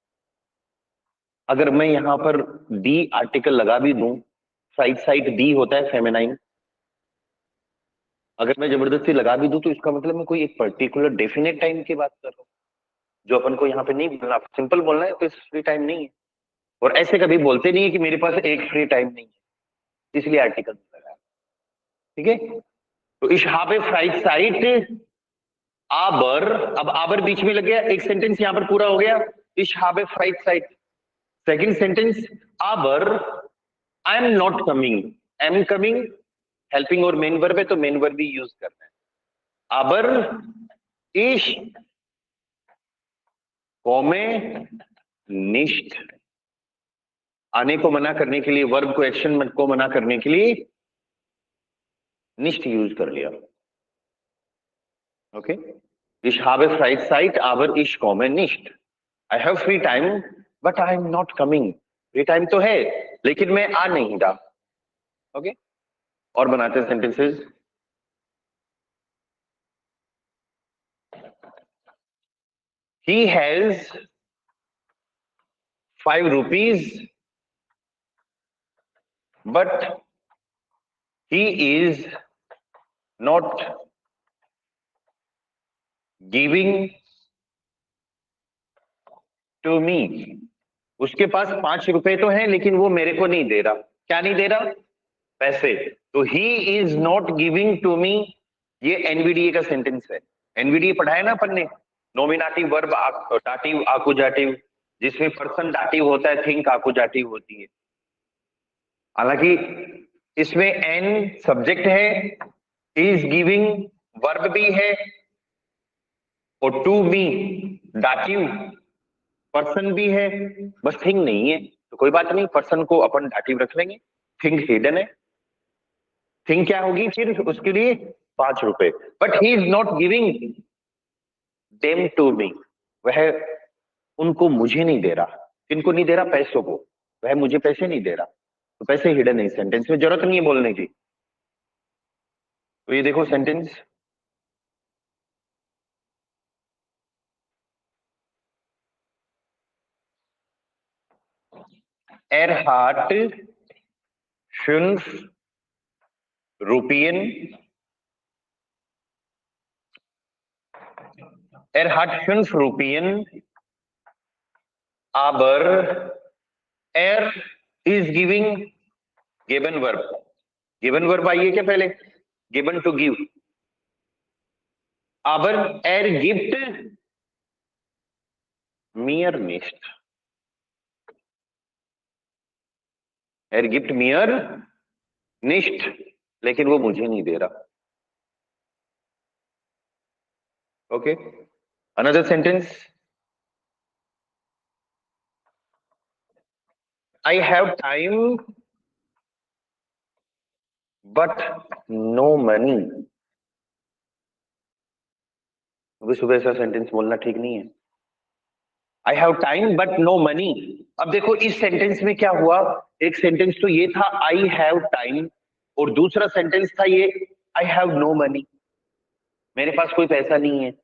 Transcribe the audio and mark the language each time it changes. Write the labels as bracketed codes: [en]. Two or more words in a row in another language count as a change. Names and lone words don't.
[hi] अगर मैं यहां पर डी आर्टिकल लगा भी दूं, फ्राइज़ाइट डी होता है फेमिनाइन, अगर मैं जबरदस्ती लगा भी दूं तो इसका मतलब मैं कोई एक [en] particular definite time [hi] की बात कर रहा हूं, जो अपन को यहाँ पे नहीं बोलना, सिंपल बोलना है तो [en] free time [hi] नहीं है। और ऐसे कभी बोलते नहीं है कि मेरे पास एक [en] free time [hi] नहीं है, इसलिए आर्टिकल लगाया। ठीक है, तो [de] ich habe Freizeit aber, [hi] अब aber बीच में लग गया, एक सेंटेंस यहां पर पूरा हो गया। [de] ich habe Freizeit, [en] second sentence aber I am not coming, am coming हेल्पिंग और main verb [hi] है तो [en] main verb भी यूज [hi] करना है। [de] aber ich komme nicht, [hi] आने को मना करने के लिए, वर्ब को एक्शन को मना करने के लिए nicht यूज कर लिया। ओके, [de] ich habe Freizeit aber ich komme nicht, [en] I have free time but I am not coming, [hi] फ्री टाइम तो है लेकिन मैं आ नहीं रहा। ओके, और बनाते हैं सेंटेंसेस। [en] He has 5 rupees but he is not giving to me, [hi] उसके पास 5 रुपए तो हैं लेकिन वो मेरे को नहीं दे रहा। क्या नहीं दे रहा? पैसे। [en] तो he is not giving to me, [hi] ये एनवीडीए का सेंटेंस है। एनवीडीए पढ़ाया ना अपन ने, [en] nominative verb [de] Dativ Akkusativ, [hi] जिसमें पर्सन डाटिव होता है, थिंक आकुजाटिव होती है। हालांकि इसमें एन सब्जेक्ट है, [en] is giving verb [hi] भी है, और [en] to me dative person [hi] भी है, बस थिंग नहीं है। तो कोई बात नहीं, पर्सन को अपन डाटिव रख लेंगे, थिंग हिडन है। थिंग क्या होगी फिर उसके लिए? 5 रुपए। [en] but he is not giving them to me, [hi] वह उनको मुझे नहीं दे रहा। किनको नहीं दे रहा? पैसों को। वह मुझे पैसे नहीं दे रहा, तो पैसे हिडन है, सेंटेंस में जरूरत नहीं है बोलने की। तो ये देखो सेंटेंस, [de] er hat 5 Rupien, er hat 5 Rupien aber er [en] is giving given verb, given verb [hi] आइए क्या पहले? [en] given to give, [de] aber er gibt mir nicht, er gibt mir nicht, [hi] लेकिन वो मुझे नहीं दे रहा। [en] OK, another sentence, I have time but no money, [hi] सुबह ऐसा सेंटेंस बोलना ठीक नहीं है। [en] I have time but no money. [hi] अब देखो इस सेंटेंस में क्या हुआ, एक सेंटेंस तो ये था [en] I have time, [hi] और दूसरा सेंटेंस था ये [en] I have no money, [hi] मेरे पास कोई पैसा नहीं है।